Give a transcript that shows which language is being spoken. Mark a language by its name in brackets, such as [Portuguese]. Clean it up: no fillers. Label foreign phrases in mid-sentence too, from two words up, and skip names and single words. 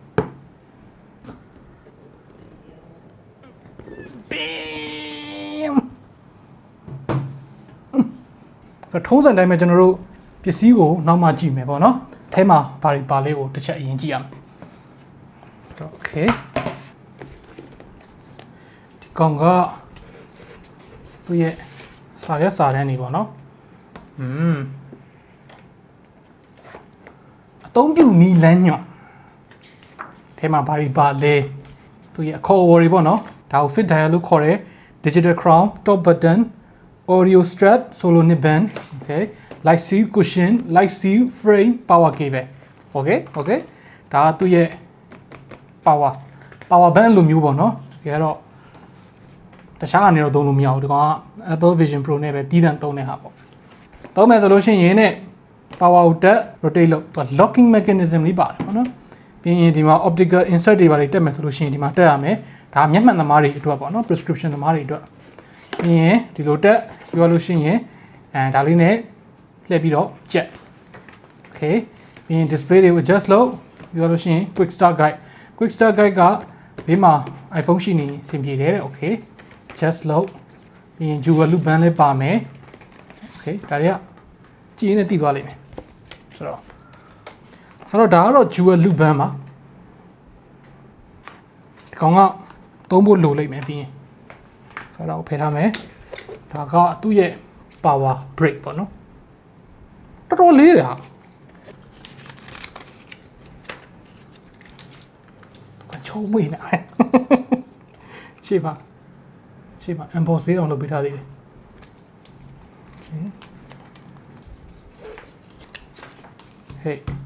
[Burmese] Bam ဆိုတော့ထုံးစံတိုင်းပဲကျွန်တော်တို့ပစ္စည်းကိုနောက်မှကြည့်မယ်ပေါ့နော်အဲမှာဘာတွေပါလဲကိုတစ်ချက်အရင်ကြည့်ရမယ် Okay ဒီကောင်ကသူ့ရဲ့စာရွက်စာတမ်းနေပေါ့နော် အသုံးပြုနည်းလမ်းညွှန်အဲမှာဘာတွေပါလဲသူ့ရဲ့အခေါ်အဝေါ်တွေပေါ့နော်ဒါကို [English] fit dial [Burmese] လို့ခေါ်တယ် [English] digital crown top button audio strap solo nib band okay light seal cushion light seal frame power cable [Burmese] okay ဒါကသူ့ရဲ့ [English] power band [Burmese] လိုမျိုးပေါ့နော်တကယ်တော့ တခြားအနေတော့သုံးလို့မရဘူးဒီကောင်က Apple Vision Pro နဲ့ပဲတီးတန့်သုံးတဲ့ဟာပေါ့သုံးမယ်ဆိုလို့ရှိရင်နဲ့ power ကိုတက် rotate လုပ် [English] locking mechanism [Burmese] လေးပါတယ်ပေါ့နော်ပြီးရင်ဒီမှာ [English] optical insert [Burmese] တွေ ပါတယ်တက်မယ်ဆိုလို့ရှိရင်ဒီမှာတက်ရမယ်ဒါမျက်မှန်သမားတွေအတွက်ပေါ့နော် prescription သမားတွေအတွက်ပြီးရင်ဒီလိုတက်ပြောလို့ရှိရင်ဒါလေးနဲ့လှည့်ပြီးတော့ကြက် okay ပြီးရင် display တွေကို adjust လုပ်ပြောလို့ရှိရင် [English] quick start guide [Burmese] ကဘေးမှာ iPhone ရှိနေအဆင်ပြေတယ်တဲ့ [English] okay just load [Burmese] ပြီးရင် [English] jewel loop band [Burmese] လေးပါမယ် okay ဒါတွေကကြည့်နေတည်သွားလိမ့်မယ်ဆိုတော့ဒါကတော့ [English] jewel loop band [Burmese] ပါ ဒီကောင်ကသုံးဖို့လိုလိမ့်မယ်ပြီးရင်ဆိုတော့ဖယ်ထားမယ်ဒါကသူ့ရဲ့ [English] power brick [Burmese] ပေါ့နော်တော်တော်လေးတယ်ဟာချုံးမေးနေရှေ့ပါ emboss လေးအောင်လုပ်ပေးထားသေးတယ်ဟေး